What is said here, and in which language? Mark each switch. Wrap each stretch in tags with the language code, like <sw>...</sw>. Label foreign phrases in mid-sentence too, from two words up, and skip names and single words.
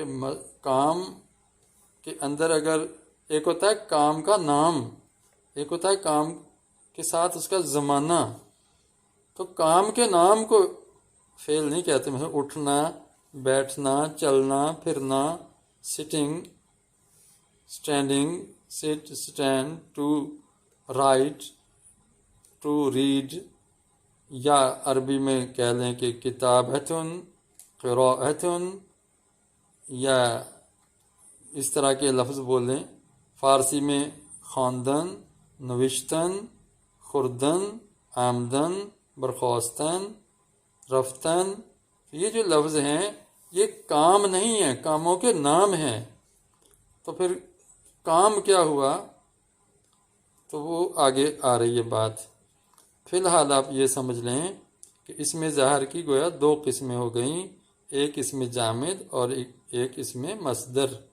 <ur>کام کے اندر اگر ایک ہوتا ہے کام کا نام، ایک ہوتا ہے کام کے ساتھ اس کا زمانہ، تو کام کے نام کو فعل نہیں کہتے، مثلا اٹھنا، بیٹھنا، چلنا، پھرنا،</ur> <en>sitting, standing, sit, stand, to write, to read,</en> <ur>یا عربی میں کہہ لیں کہ</ur> <ar>کتابتن، قراءتن،</ar> <ur>یا اس طرح کے لفظ بولیں۔ فارسی میں</ur> <fa>خواندن، نوشتن، خوردن، آمدن، برخاستن، رفتن،</fa> <ur>یہ جو لفظ ہیں یہ کام نہیں ہیں، کاموں کے نام ہیں۔ تو پھر کام کیا ہوا؟ تو وہ آگے آ رہی ہے بات۔ فی الحال آپ یہ سمجھ لیں کہ اس میں ظاہر کی گویا دو قسمیں ہو گئیں، ایک اس میں جامد اور ایک اس میں مصدر۔</ur>